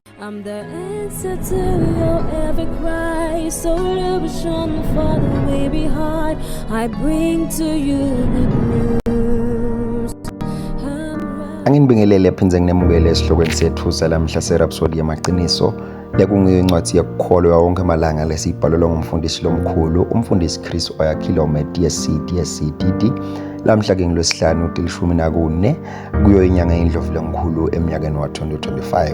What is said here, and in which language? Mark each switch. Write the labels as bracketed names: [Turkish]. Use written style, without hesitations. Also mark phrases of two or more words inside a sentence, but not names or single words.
[English] I'm the answer to your every cry. Solution for the way behind. I bring to you good news. [Swati] Angibingelele phinze nginemukele esihlokweni sethu salamhla serhapsody yamaqiniso lekungiyincwadi yokukholwa wonke amalanga lesibhalelwa ngumfundisi lomkhulu umfundisi Chris Oyakhilome DSCDD. Lamhla ke ngilwesihlanu tilishumi nakune kuyo inyanga endlovu lenkhulu eminyakeni wa 2025.